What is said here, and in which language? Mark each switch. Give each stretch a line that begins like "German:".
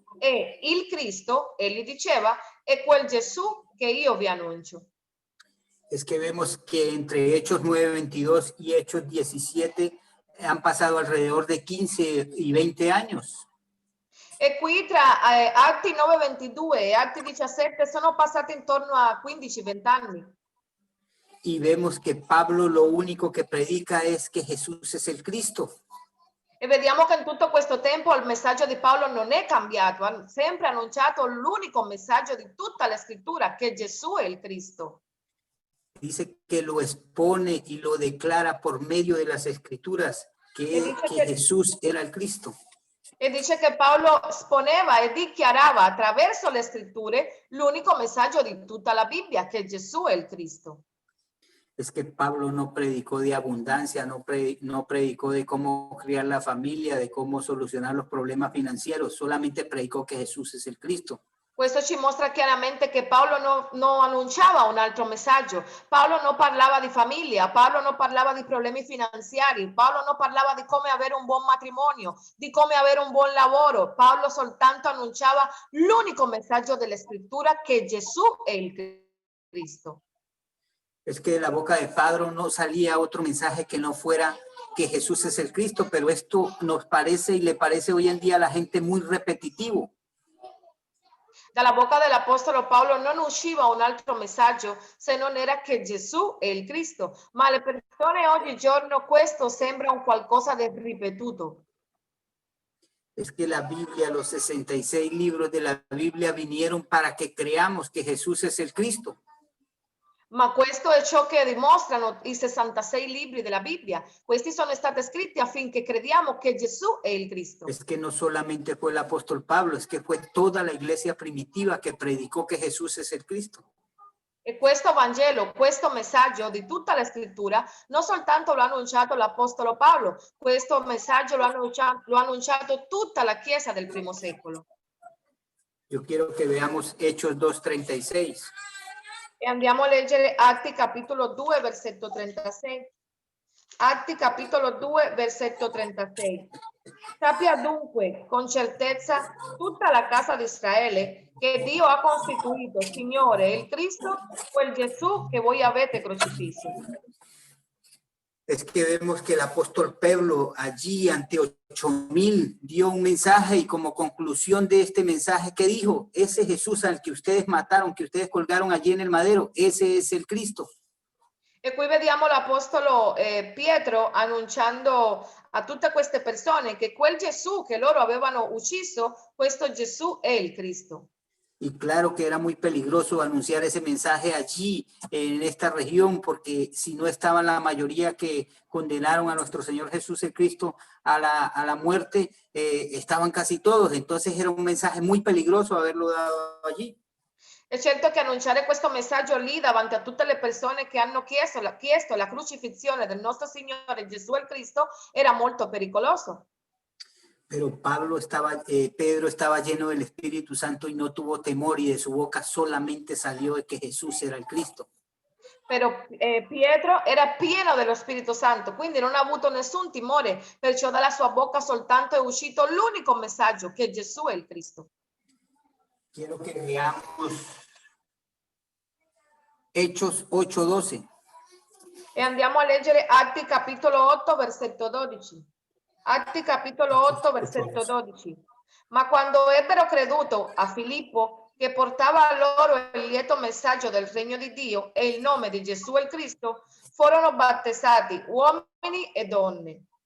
Italian: E il Cristo, egli diceva, è quel Gesù che io vi annuncio.
Spanish: Es que vemos que entre Hechos 9:22 y Hechos 17 han pasado alrededor de 15 y 20 años.
Italian: E qui tra Atti 9:22 e Atti 17 sono passati intorno a 15-20 anni.
Spanish: Y vemos que Pablo lo único que predica es que Jesús es el Cristo.
Italian: E vediamo che in tutto questo tempo il messaggio di Paolo non è cambiato, ha sempre annunciato l'unico messaggio di tutta la scrittura, che Gesù è il Cristo.
Spanish: Dice que lo expone y lo declara por medio de las escrituras que Jesús era el Cristo.
Italian: E dice che Paolo esponeva e dichiarava attraverso le scritture l'unico messaggio di tutta la Bibbia, che Gesù è il Cristo.
Spanish: Es que Pablo no predicó de abundancia, no predicó de cómo criar la familia, de cómo solucionar los problemas financieros, solamente predicó que Jesús es el Cristo.
Italian: Questo ci mostra chiaramente che Paolo non annunciava un altro messaggio. Paolo non parlava di famiglia, Paolo non parlava di problemi finanziari, Paolo non parlava di come avere un buon matrimonio, di come avere un buon lavoro. Paolo soltanto annunciava l'unico messaggio della scrittura, che Gesù è il Cristo.
Spanish: Es que de la boca de Pablo no salía otro mensaje que no fuera que Jesús es el Cristo, pero esto nos parece y le parece hoy en día a la gente muy repetitivo.
Italian: Dalla bocca dell'Apostolo Paolo non usciva un altro messaggio se non era che Gesù è il Cristo, ma alle persone oggigiorno questo sembra un qualcosa di ripetuto.
Spanish: Es que la Biblia, los 66 libros de la Biblia vinieron para que creamos que Jesús es el Cristo.
Italian: Ma questo è ciò che dimostrano i 66 libri della Bibbia. Questi sono stati scritti affinché crediamo che Gesù è il Cristo.
Spanish: Es que no solamente fue el apóstol Pablo, es que fue toda la iglesia primitiva que predicó que Jesús es el Cristo.
Italian: E questo Vangelo, questo messaggio di tutta la scrittura, non soltanto lo ha annunciato l'Apostolo Paolo, questo messaggio lo ha annunciato tutta la Chiesa del primo secolo.
Spanish: Yo quiero que veamos Hechos 2:36.
Italian: E andiamo a leggere Atti capitolo 2, versetto 36. Atti capitolo 2, versetto 36. Sappia dunque con certezza tutta la casa di Israele che Dio ha costituito Signore il Cristo, quel Gesù che voi avete crocifisso.
Spanish: Es que vemos que el apóstol Pablo allí ante 8,000 dio un mensaje y como conclusión de este mensaje, ¿qué dijo? Ese Jesús al que ustedes mataron, que ustedes colgaron allí en el madero, ese es el Cristo.
Italian: E qui vediamo l'apostolo Pietro annunciando a tutte queste persone che quel Gesù che loro avevano ucciso, questo Gesù è il Cristo.
Spanish: Y claro que era muy peligroso anunciar ese mensaje allí en esta región, porque si no estaban la mayoría que condenaron a nuestro Señor Jesús el Cristo a la muerte, estaban casi todos. Entonces era un mensaje muy peligroso haberlo dado allí.
Italian: È certo che annunciare questo messaggio lì davanti a tutte le persone che hanno chiesto la crucifissione del nostro Signore Gesù il Cristo era molto pericoloso.
Spanish: Pero Pedro estaba lleno del Espíritu Santo y no tuvo temor y de su boca solamente salió de que Jesús era el Cristo.
Italian: Però Pietro era pieno dello Spirito Santo, quindi non ha avuto nessun timore, perciò dalla sua bocca soltanto è uscito l'unico messaggio che Gesù è il Cristo.
Spanish: Quiero que veamos Hechos 8:12.
Italian: E andiamo a leggere Atti capitolo 8, versetto 12. Atti capitolo 8, versetto 12. Ma quando ebbero creduto a Filippo, che portava a loro il lieto messaggio del regno di Dio e il nome di Gesù il Cristo, furono battezzati uomini e donne.